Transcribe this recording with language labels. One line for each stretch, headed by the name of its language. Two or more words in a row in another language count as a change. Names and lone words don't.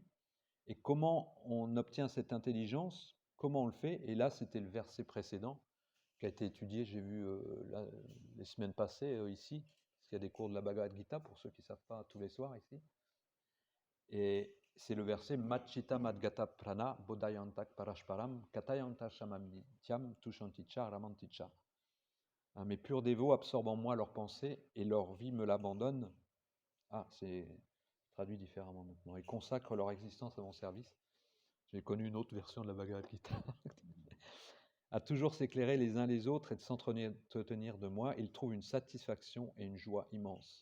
French: Et comment on obtient cette intelligence, comment on le fait, et là, c'était le verset précédent qui a été étudié, j'ai vu les semaines passées ici, parce qu'il y a des cours de la Bhagavad Gita, pour ceux qui ne savent pas, tous les soirs ici. Et c'est le verset
Sanskrit: Machita Madgata Prana Bodayantak Parashparam Katayanta Shamamityam Tushanticha Ramanticha.
French: Mes purs dévots absorbent en moi leurs pensées et leur vie me l'abandonne. Ah, c'est traduit différemment maintenant. Ils consacrent leur existence à mon service. J'ai connu une autre version de la Bhagavad Gita. À toujours s'éclairer les uns les autres et de s'entretenir de moi, ils trouvent une satisfaction et une joie immense.